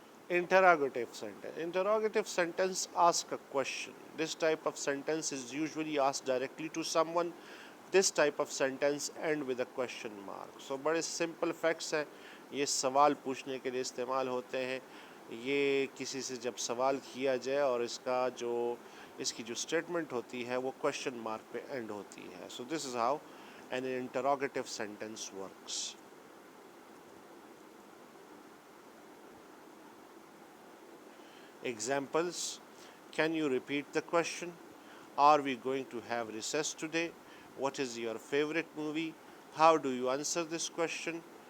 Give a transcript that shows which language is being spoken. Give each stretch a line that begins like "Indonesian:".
English: Interrogative sentence. Interrogative sentence asks a question. This type of sentence is usually asked directly to someone. This type of sentence end with a question mark. So
Urdu: بڑے simple facts ہیں. یہ سوال پوچھنے کے لیے استعمال ہوتے ہیں. یہ کسی سے جب سوال کیا جائے اور اس کی جو اسٹیٹمنٹ ہوتی ہے وہ question mark پہ اینڈ ہوتی ہے.
English: So this is how an interrogative sentence works. Examples: can you repeat the question? Are we going to have recess today? What is your favorite movie? How do you answer this question?